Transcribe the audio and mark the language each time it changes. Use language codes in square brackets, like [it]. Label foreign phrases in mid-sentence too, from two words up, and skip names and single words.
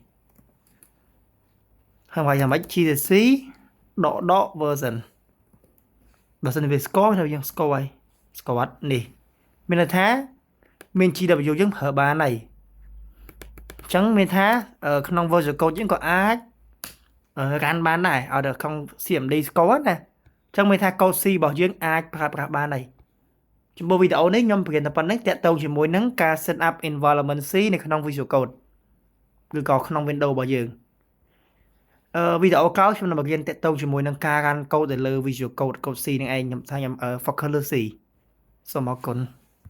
[km] ហើយវាយយ៉ាងម៉េច GCC ដក version បើសិនវាស្គាល់ថាយើងស្គាល់ហើយស្គាល់នេះមានន័យថាមាន GW យើងប្រើបាន ហើយអញ្ចឹងមានថាក្នុង Visual Code យើងក៏អាចrun បានដែរឲ្យដល់ក្នុង CMD ស្គាល់ណាអញ្ចឹងមានថា code C របស់យើងអាចប្រើប្រាស់បានហើយចំពោះវីដេអូនេះខ្ញុំបង្រៀនតែប៉ុណ្្នេះតាក់ទងជាមួយនឹងការ [en] set up environment [km] C នៅក្នុង Visual Code ឬក៏ក្នុង Windows របស់យើងវីដេអូក្រោយខ្ញុំនឹងបង្រៀនតាក់ទងជាមួយនឹងការ [en] run code [km] ទៅលើ Visual Code C នឹងឯងខ្ញុំថាខ្ញុំ focus លើ C សូមអរគុណ